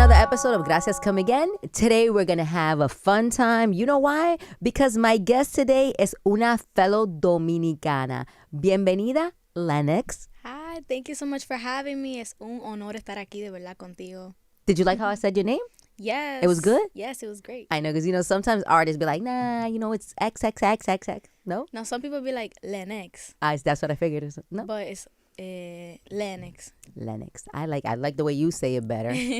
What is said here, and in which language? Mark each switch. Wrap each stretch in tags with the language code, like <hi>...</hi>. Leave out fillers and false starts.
<en>episode of Gracias come again. Today we're going to have a fun time. You know why? Because my guest today is una fellow Dominicana.</en> <es>Bienvenida, Lenexx.</es> <en>Hi, thank you so much for having me.</en> <es>Es un honor estar aquí de verdad contigo.</es> <en>Did you like how I said your name? Yes. It was good? Yes, it was great. I know, because, sometimes artists be like, nah, it's XXXXX. No? Now, some people be like, Lenexx. That's what I figured. No? But it's Lenexx. Lenexx. I like the way you say it better.</en>